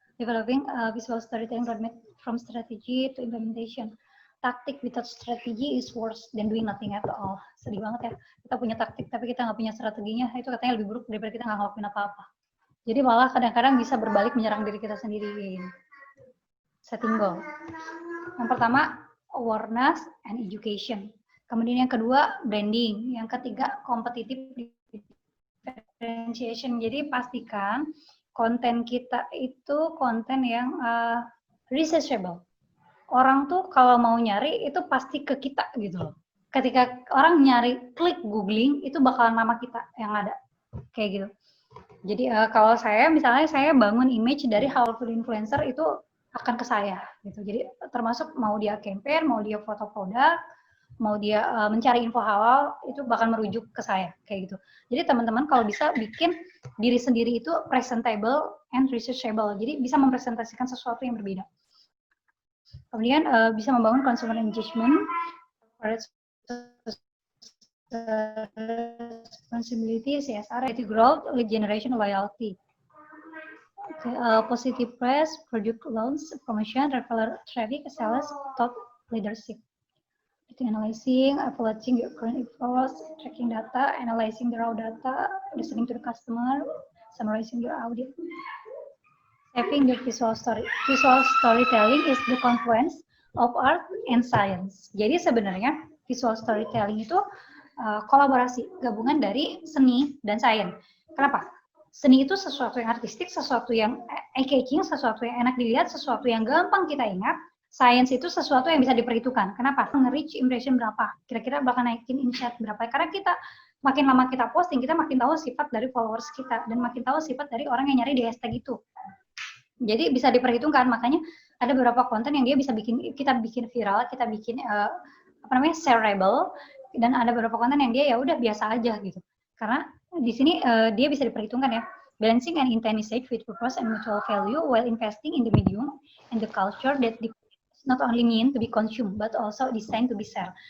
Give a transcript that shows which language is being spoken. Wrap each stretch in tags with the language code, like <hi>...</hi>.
<en>Developing visual storytelling roadmap from strategy to implementation. Taktik without strategy is worse than doing nothing at all.</en> <id>Sedih banget ya. Kita punya taktik tapi kita nggak punya strateginya. Itu katanya lebih buruk daripada kita nggak ngelakuin apa-apa. Jadi malah kadang-kadang bisa berbalik menyerang diri kita sendiri.</id> <en>Setting goal.</en> <id>Yang pertama,</id> <en>awareness and education.</en> <id>Kemudian yang kedua, branding. Yang ketiga,</id> <en>competitive differentiation.</en> <id>Jadi pastikan konten kita itu konten yang researchable. Orang tuh kalau mau nyari itu pasti ke kita gitu loh. Ketika orang nyari, klik googling, itu bakalan nama kita yang ada. Kayak gitu. Jadi kalau saya, misalnya saya bangun image dari</id> <en>powerful influencer</en> <id>itu akan ke saya gitu. Jadi termasuk mau dia campaign, mau dia foto produk, mau dia mencari info halal, itu bakal merujuk ke saya kayak gitu. Jadi teman-teman kalau bisa bikin diri sendiri itu</id> <en>presentable and researchable.</en> <id>Jadi bisa mempresentasikan sesuatu yang berbeda. Kemudian bisa membangun</id> <en>consumer engagement, responsibility, CSR, growth, lead generation, loyalty. Positive press, product launch, promotion, referral traffic, sales, top leadership. Itu analyzing, evaluating your current efforts, tracking data, analyzing the raw data, listening to the customer, summarizing your audit. Having your visual story. Visual storytelling is the confluence of art and science.</en> <id>Jadi sebenarnya visual storytelling itu kolaborasi, gabungan dari seni dan sains. Kenapa? Seni itu sesuatu yang artistik, sesuatu yang eye-catching, sesuatu yang enak dilihat, sesuatu yang gampang kita ingat. Science itu sesuatu yang bisa diperhitungkan. Kenapa? Nge-reach impression berapa? Kira-kira bakal naikin insight berapa? Karena kita makin lama kita posting, kita makin tahu sifat dari followers kita dan makin tahu sifat dari orang yang nyari di hashtag itu. Jadi bisa diperhitungkan. Makanya ada beberapa konten yang dia bisa kita bikin viral, kita bikin shareable, dan ada beberapa konten yang dia ya udah biasa aja gitu. Karena di sini dia bisa diperhitungkan ya.</id> <en>Balancing and intent is with purpose and mutual value while investing in the medium and the culture that not only mean to be consumed but also designed to be shared.</en>